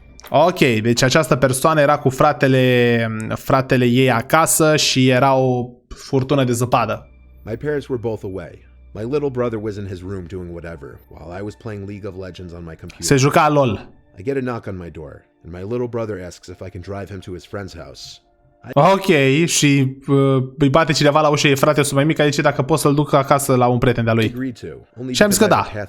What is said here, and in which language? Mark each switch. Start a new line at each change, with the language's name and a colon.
Romanian: Ok, deci această persoană era cu fratele ei acasă și era o furtună de zăpadă.
English: My parents were both away. My little brother was in his room doing whatever, while I was playing League of Legends on my computer.
Romanian: Se juca LOL.
English: I get a knock on my door, and my little brother asks if I can drive him to his friend's house.
Romanian: Ok, și îi bate cineva la ușă, e frate sub mai mic, zice dacă pot să-l duc acasă la un prieten de-a lui. Și am zis că da.